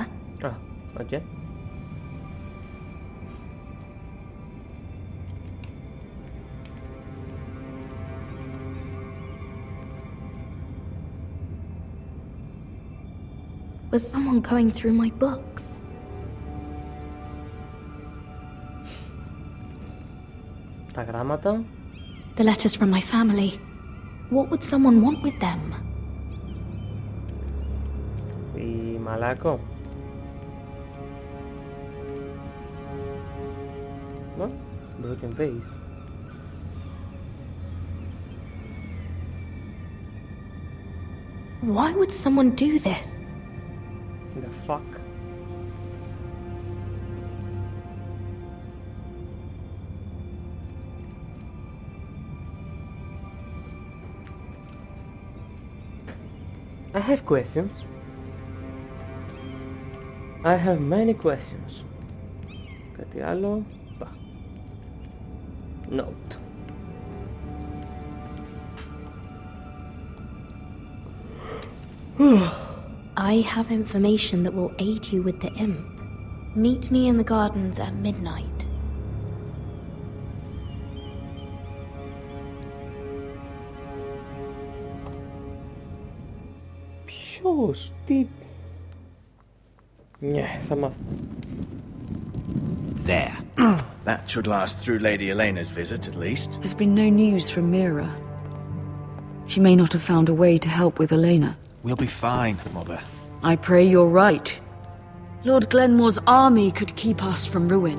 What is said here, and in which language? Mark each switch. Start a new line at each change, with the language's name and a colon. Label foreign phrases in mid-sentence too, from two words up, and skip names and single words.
English: Ah, okay. Was someone going through my books?
Greek: Τα γράμματα.
English: The letters from my family. What would someone want with them?
Greek: Η μαλάκο.
English: No? Broken vase. Why would someone do this? The fuck? I have questions. I have many questions.
Greek: Κάτι άλλο?
English: Note. I have information that will aid you with the imp. Meet me in the gardens at midnight.
Greek: Ποιος, τι... Ναι, θα μάθω.
English: There. That should last through Lady Elena's visit, at least. There's been no news from Mira. She may not have found a way to help with Elena. We'll be fine, Mother. I pray you're right. Lord Glenmore's army could keep us from ruin.